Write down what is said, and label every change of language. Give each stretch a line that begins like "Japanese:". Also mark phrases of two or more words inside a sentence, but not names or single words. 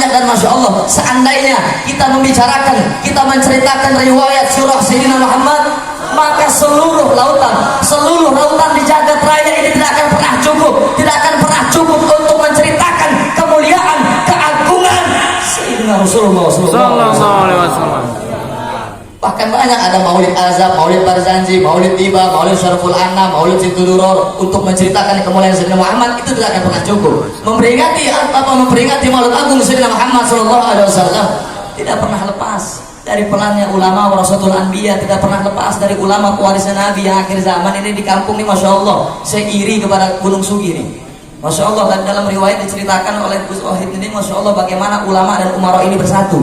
Indonesian: Dan
Arabic: ما شاء الله,
Indonesian: seandainya kita membicarakan, kita menceritakan riwayat surah Sayyidina Muhammad, maka seluruh lautan di jagat raya ini tidak akan pernah cukup, tidak akan pernah cukup untuk menceritakan kemuliaan, keagungan Sayyidina Rasulullah
Arabic: صلى الله عليه وسلم.
Indonesian: Bahkan banyak ada Maulid Azab, Maulid Barzanji, Maulid Tiba, Maulid Syariful Anam, Maulid Situduror untuk menceritakan kemuliaan Sayyidina Muhammad. Itu tidak akan pernah cukup. Memperingati Maulid Agung Sayyidina Muhammad
Arabic: صلى الله عليه وسلم
Indonesian: tidak pernah lepas dari perannya ulama
Arabic: ورثة الأنبياء,
Indonesian: tidak pernah lepas dari ulama pewarisnya Nabi yang akhir zaman ini. Di kampung ini
Arabic: ما شاء الله,
Indonesian: saya iri kepada Gunung Sugi ini.
Arabic: ما شاء الله,
Indonesian: dan dalam riwayat diceritakan oleh Gus Ohid ini,
Arabic: ما شاء الله,
Indonesian: bagaimana ulama dan umara ini bersatu.